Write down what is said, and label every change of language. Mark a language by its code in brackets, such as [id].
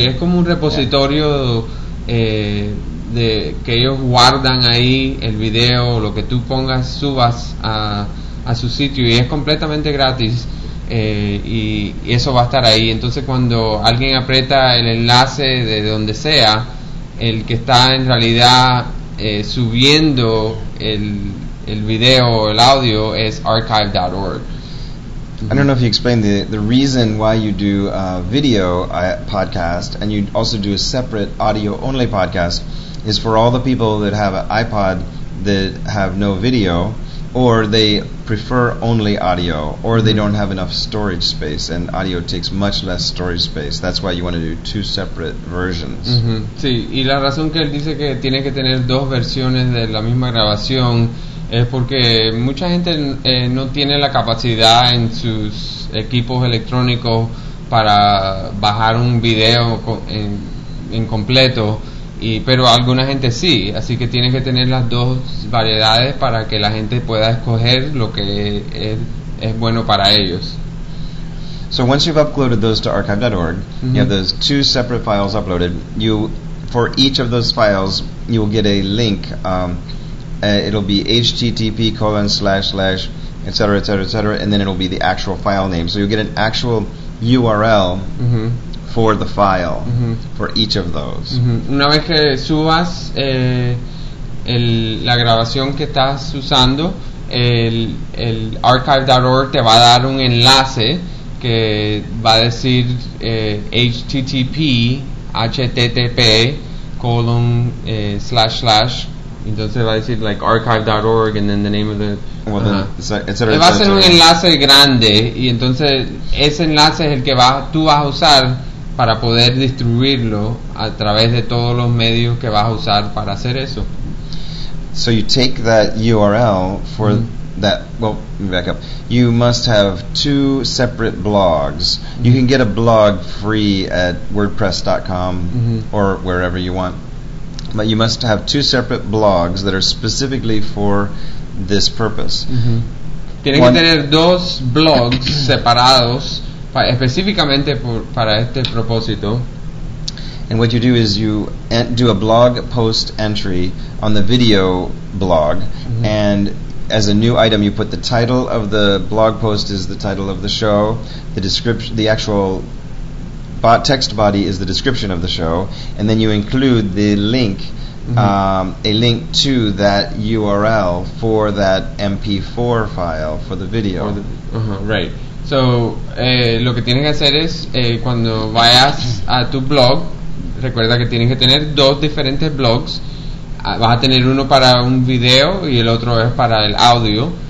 [es] Sí, es como un repositorio de que ellos guardan ahí el video, lo que tú pongas, subas a su sitio, y es completamente gratis, y eso va a estar ahí. Entonces cuando alguien aprieta el enlace de donde sea, el que está en realidad subiendo el video o el audio es archive.org. [en] I don't know if you explained the reason why you do a video podcast and you also do a separate audio only podcast is for all the people that have an iPod that have no video, or they prefer only audio, or mm-hmm. they don't have enough storage space, and audio takes much less storage space. That's why you want to do two separate versions. Mm-hmm. [es] Sí, y la razón que él dice que tiene que tener dos versiones de la misma grabación es porque mucha gente no tiene la capacidad en sus equipos electrónicos para bajar un video en completo, pero alguna gente sí, así que tienes que tener las dos variedades para que la gente pueda escoger lo que es bueno para ellos. [en] So once you've uploaded those to archive.org, mm-hmm. you have those two separate files uploaded. You, for each of those files, you will get a link. It'll be http://, etc., etc., etc., and then it'll be the actual file name. So you'll get an actual URL. Mm-hmm. For the file, mm-hmm. for each of those. [es] Mm-hmm. Una vez que subas la grabación que estás usando, el archive.org te va a dar un enlace que va a decir http://, entonces va a decir [en] like archive.org and then the name of the... Well, [es] va a ser un enlace grande, y entonces ese enlace es el que tú vas a usar para poder distribuirlo a través de todos los medios que vas a usar para hacer eso. [en] So you take that URL for that, well, back up. You must have two separate blogs. You can get a blog free at WordPress.com or wherever you want. But you must have two separate blogs that are specifically for this purpose. [es] Tienes que tener dos blogs separados específicamente para este propósito. [en] And what you do is you do a blog post entry on the video blog, and as a new item, you put the title of the blog post is the title of the show, the description, the actual text body is the description of the show, and then you include the link, a link to that URL for that MP4 file for the video. Right. [es] So, lo que tienes que hacer es, cuando vayas a tu blog, recuerda que tienes que tener dos diferentes blogs. Vas a tener uno para un video y el otro es para el audio.